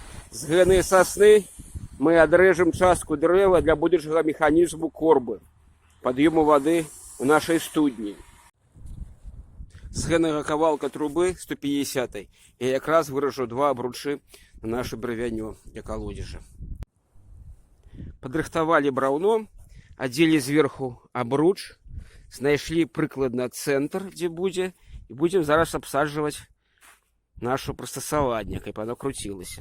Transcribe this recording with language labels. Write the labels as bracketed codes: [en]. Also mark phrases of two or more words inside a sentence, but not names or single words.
[be] З гэтай сосны мы отрежем частку дрэва [ru] для будущего механизму корбы, подъему воды в нашей [be] студні. З гэтага кавалка трубы 150 я якраз выражу два абручы на нашу бревянё для колодежа. Падрыхтавалі браўно, адзелі зверху абруч, знайшлі прыкладна цэнтр, дзе будзе, і будзем зараз абсаджваць нашу прыстасаванне, каб оно круцілася.